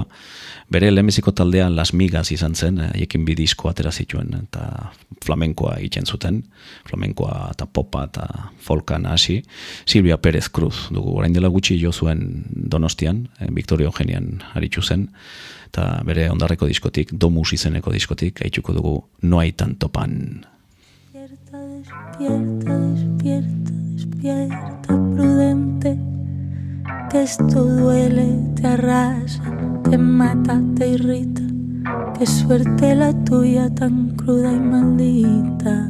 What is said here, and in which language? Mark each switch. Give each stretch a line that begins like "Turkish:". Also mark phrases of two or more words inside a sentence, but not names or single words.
Basque: Bere lehenbiziko taldea Las Migas izan zen, haiekin 2 disko atera zituen, eta flamenkoa egiten zuten, flamenkoa eta popa eta folka nahasi. Silvia Pérez Cruz dugu, orain dela gutxi jo zuen Donostian, Victoria Eugenian aritu zen, eta bere ondarreko diskotik, Domus izeneko diskotik, haituko dugu No hay tanto pan.
Spanish: Despierta, despierta, despierta, despierta, prudente, que esto duele, te arrasa, te mata, te irrita. Qué suerte la tuya, tan cruda y maldita.